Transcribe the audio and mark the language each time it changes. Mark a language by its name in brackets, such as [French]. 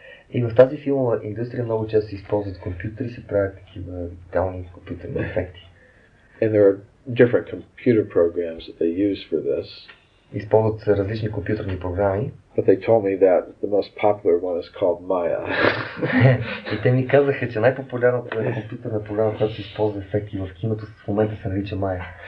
[Bulgarian] И в тази филмова индустрия много често се използват компютри и се правят такива дигитални компютърни ефекти. [English] And there are different computer programs that they use for this. [Bulgarian] Използват се различни компютърни програми. [English] But they told me that the most popular one is called Maya. [Bulgarian] И те ми казаха, че най-популярната компютърна програма, която се използва ефекти в киното, в момента се нарича Maya.